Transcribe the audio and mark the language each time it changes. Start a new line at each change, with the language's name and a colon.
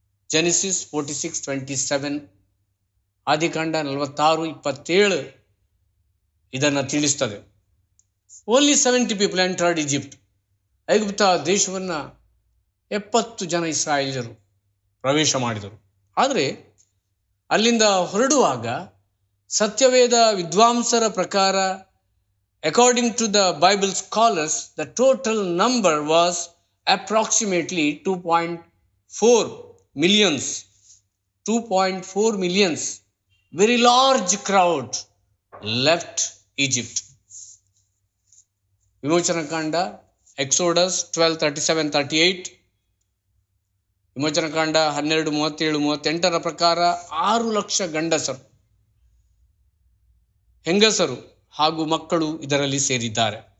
Kannada: Genesis 46:27, ಆದಿಕಾಂಡ 46:27 ಇದನ್ನು ತಿಳಿಸ್ತದೆ.
English: Only 70 people entered Egypt.
Kannada: ಐಗುಪ್ತ ದೇಶವನ್ನು 70 ಜನ ಇಸ್ರಾಯೇಲ್ಯರು ಪ್ರವೇಶ ಮಾಡಿದರು. ಆದರೆ ಅಲ್ಲಿಂದ ಹೊರಡುವಾಗ ಸತ್ಯವೇದ ವಿದ್ವಾಂಸರ ಪ್ರಕಾರ,
English: according to the Bible scholars, the total number was approximately 2.4 millions.
Kannada: 2.4 millions
English: very large crowd left Egypt.
Kannada: ವಿಮೋಚನಕಾಂಡ Exodus 12:37-38, ವಿಮೋಚನಕಾಂಡ 12:37-38 ಪ್ರಕಾರ 6 ಲಕ್ಷ ಗಂಡಸರು, ಹೆಂಗಸರು ಹಾಗೂ ಮಕ್ಕಳು ಇದರಲ್ಲಿ ಸೇರಿದ್ದಾರೆ.